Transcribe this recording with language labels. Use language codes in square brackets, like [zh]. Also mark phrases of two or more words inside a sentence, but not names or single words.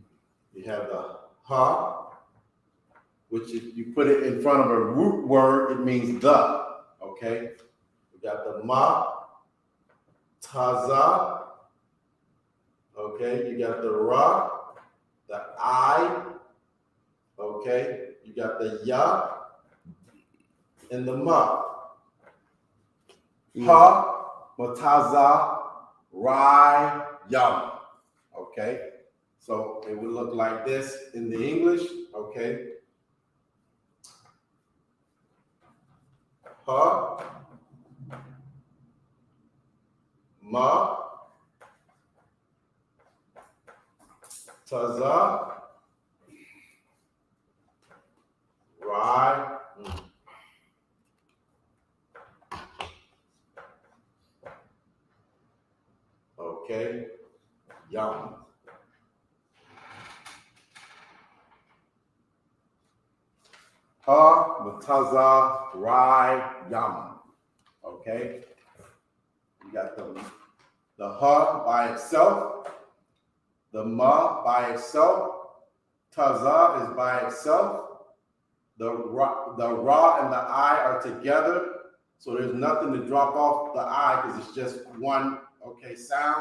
[en] You have the ha, which if you put it in front of a root word, it means the. Okay. We got the ma, taza. Okay. You got the ra, the I. Okay. You got the ya and the ma. Ha, mataza, rai, yam. Okay. So it would look like this in the English. Okay. Ha, ma, taza, rai. Okay, yum. Ha, mataza, rai, yum. Okay. You got the ha by itself, the ma by itself, taza is by itself, the ra and the I are together, so there's nothing to drop off the I because it's just one sound.